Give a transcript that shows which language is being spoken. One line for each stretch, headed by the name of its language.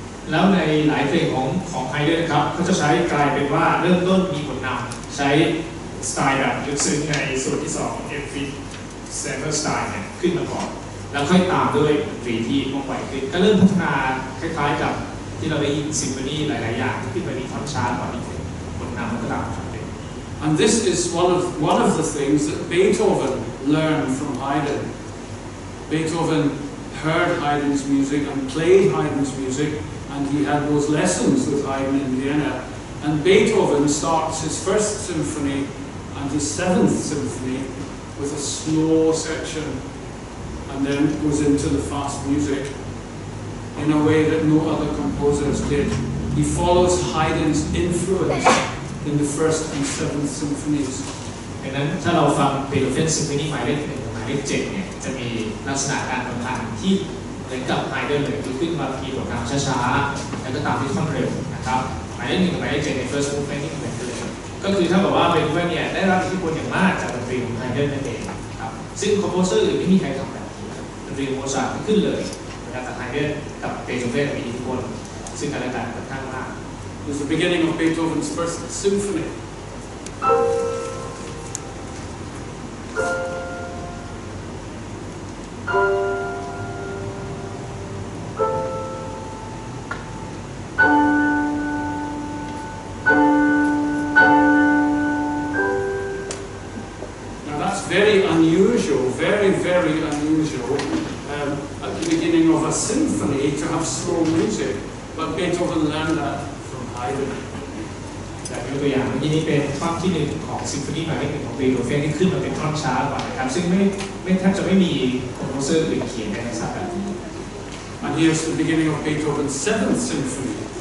Thai: แล้วในหลายเพลงของไฮเดนครับเขาจะใช้กลายเป็นว่าเริ่มต้นมีผลนำใช้สไตล์แบบลึกซึ้งในส่วนที่2 Empfindsamer style เนี่ยขึ้นมาก่อนแล้วค่อยตามด้วยดนตรีที่ว่องไวขึ้นก็เริ่มพัฒนาคล้ายๆกับที่เราได้ยินซิมโฟนีหลายๆอย่างที่ขึ้นมามีท่อนช้าก่อนอีกผลนำมันก็ตามมาเป็น
English: And this is one of the things that Beethoven learned from Haydn. Beethoven heard Haydn's music and played Haydn's music, and and he had those lessons with Haydn in Vienna. And Beethoven starts his first symphony and his seventh symphony with a slow section, and then goes into the fast music in a way that no other composers did. He follows Haydn's influence in the first and seventh symphonies.
Thai: ดังนั้นถ้าเราฟังเบโธเฟนซิมโฟนีหมายเลข 1 กับหมายเลข 7เนี่ยจะมีลักษณะการบรรพันธ์ที่เหมือนกับไฮเดนเลยคือขึ้นมาทีบทนำช้าๆแล้วก็ตามที่ท่อนเร็วนะครับหมายเลข 1 กับหมายเลข 7ใน first movement ที่เหมือนกันเลยก็คือถ้าบอกว่าเบโธเฟนเนี่ยได้รับอิทธิพลอย่างมากจากดนตรีของไฮเดนนั่นเองครับซึ่งคอมโพเซอร์อื่นไม่มีใครทำแบบนี้ดนตรีของโมซาร์ทขึ้นเลยนะครับจากไฮเดนกับเบโธเฟนมีอิทธิพลซึ่งกันและกันค่อนข้างมาก
English: It was the beginning of Beethoven's first symphony. Very unusual, very unusual at the beginning of a symphony to have slow music, but Beethoven learned that from Haydn.
Thai: แต่ยกตัวอย่างเมื่อกี้นี้เป็นท่อนที่ 1ของซิมโฟนีหมายเลข 1ของเบโธเฟนที่ขึ้นมาเป็นท่อนช้ากว่านะครับซึ่งไม่แทบจะไม่มีคอมโพเซอร์อื่นเขียนในลักษณะแบบนี้
English: And here's the beginning of Beethoven's 7th Symphony.